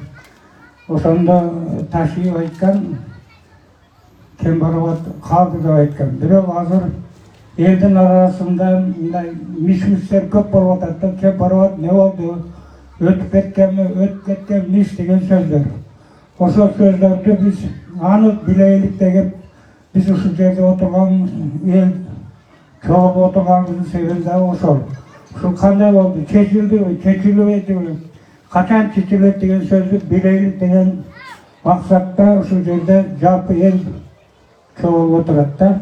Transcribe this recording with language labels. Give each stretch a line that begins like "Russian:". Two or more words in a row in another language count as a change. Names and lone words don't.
Kyrgyz: Ошондо ташыйып айткан Кемпирабад калды деп айткан. Бирок азыр элдин арасында мындай миш-миштер көп болуп атат да, Кемпирабад не болду, өтүп кеткенби, өтүп кеткен эмнеш деген сөздөр. Ошол сөздөрдү биз анық билейlik деген, биз ушул жерде отурган эл чогулуп отурганыбыздын себеби да ошол. Ушул кандай болду, чечилдиби, чечилбейдиби, качан чечилет деген сөздү билейlik деген максатта ушул жерде жалпы эл чогулуп отурат да.